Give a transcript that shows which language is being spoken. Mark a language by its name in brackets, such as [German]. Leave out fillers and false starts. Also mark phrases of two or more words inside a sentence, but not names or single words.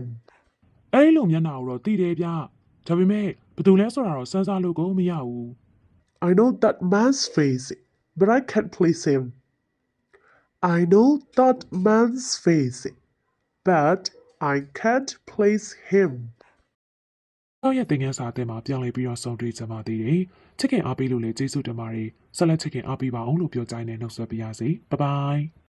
[Burmese] အဲ့ဒီလိုမျက်နှာကိုတော့သိတယ်ဗျဒါပေမဲ့ဘယ်သူလဲဆိုတာတော့စမ်းစားလို့ကိုမရဘူး [English] I know that man's face, but I can't place him. I know that man's face, but I can't place him. [Burmese] တော့ရဲ့သင်ခန်းစာအသစ်မှာပြောင်းလဲပြီးတော့ဆုံးတွေ့ကြပါသေးတယ်ချစ်ခင်အားပေးလို့လည်းကျေးဇူးတင်ပါတယ်ဆက်လက်ချစ်ခင်အားပေးပါအောင်လို့ပြောကြိုင်းနဲ့နှုတ်ဆက်ပါရစေ [English] bye bye